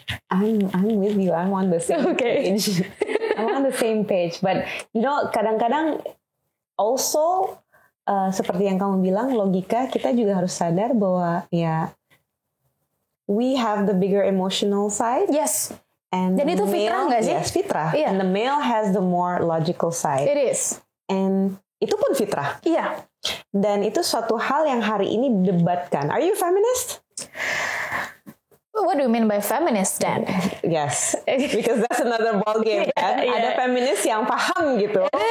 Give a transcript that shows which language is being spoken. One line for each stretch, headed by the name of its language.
English: I'm with you. I'm on the same page. I'm on the same page.
Indonesian: But kadang-kadang also seperti yang kamu bilang, logika, kita juga harus sadar bahwa
English: we have the bigger emotional side. Yes. And
Indonesian: dan itu fitrah nggak sih? Yes, fitrah.
English: Yeah. And the male has the more logical side. It is.
Indonesian: And itu pun fitrah. Iya. Dan itu suatu hal yang hari ini didebatkan.
English: Are you a feminist? What do you mean by feminist then? Yes, because that's another ball game
Indonesian: kan. Ada feminis yang paham gitu.